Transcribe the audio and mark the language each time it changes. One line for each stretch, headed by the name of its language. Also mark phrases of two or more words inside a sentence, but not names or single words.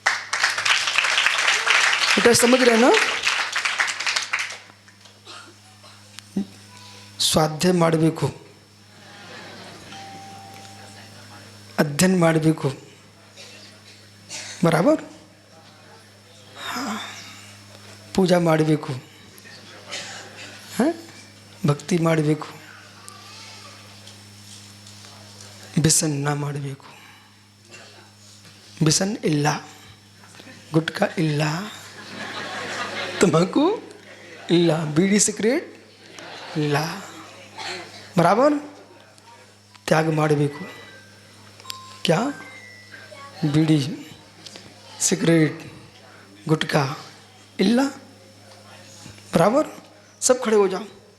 Hindi: बेटा समझ रहे ना? स्वाध्याय ಮಾಡಬೇಕು, अध्ययन ಮಾಡಬೇಕು, बराबर?
Kannada: हाँ, पूजा ಮಾಡಬೇಕು, हाँ, ಭಕ್ತಿ ಮಾಡಬೇಕು, ವ್ಯಸನ ಮಾಡಬೇಕು, ವ್ಯಸನ ಇಲ್ಲ, गुटखा ಇಲ್ಲ, तंबाकू ಇಲ್ಲ, बीड़ी सिगरेट ಇಲ್ಲ, बराबर? त्याग ಮಾಡಬೇಕು, क्या?
Hindi: बीड़ी सिगरेट गुटखा ಇಲ್ಲ, बराबर? सब खड़े हो जाओ।